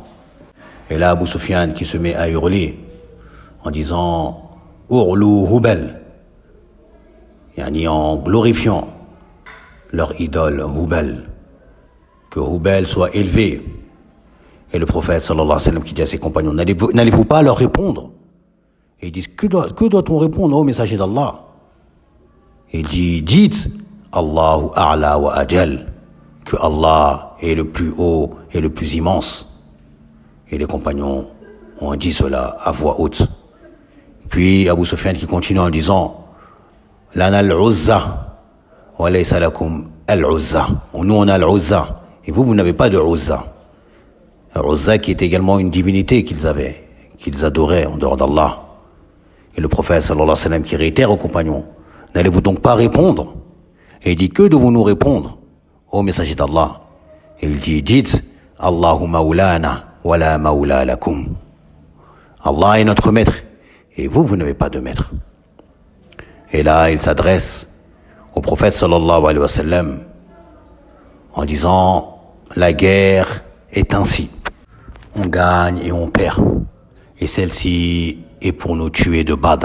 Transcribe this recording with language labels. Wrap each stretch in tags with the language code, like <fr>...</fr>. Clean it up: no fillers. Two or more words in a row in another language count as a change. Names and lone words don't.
<fr>Et là Abu Sufyan qui se met à hurler en disant</fr> <ar>اعل هبل,</ar> <fr>yani en glorifiant leur idole Hubal, que Hubal soit élevé. Et le prophète</fr> <ar>صلى الله عليه وسلم</ar> <fr>qui dit à ses compagnons, n'allez-vous pas leur répondre? Et ils disent, que doit-on répondre au messager d'Allah? Et il dit, dites</fr> <ar>الله أعلى وأجل,</ar> <fr>que Allah est le plus haut et le plus immense. Et les compagnons ont dit cela à voix haute. Puis Abu Sufyan qui continue en disant</fr> <ar>لنا العزى وليس لكم العزى.</ar> <fr>Nous on a al-Uzza et vous n'avez pas de Uzza. Al-Uzza qui est également une divinité qu'ils adoraient en dehors d'Allah. Et le prophète</fr> <ar>صلى الله عليه وسلم</ar> <fr>qui réitère aux compagnons, n'allez-vous donc pas répondre? Et il dit, que devons-nous répondre au messager d'Allah? Et il dit, dites</fr> <ar>الله مولانا ولا مولى لكم.</ar> <fr>Allah est notre maître et vous n'avez pas de maître. Et là il s'adresse au prophète</fr> <ar>صلى الله عليه وسلم</ar> <fr>en disant, la guerre est ainsi, on gagne et on perd, et celle-ci est pour nous tuer de Badr.</fr>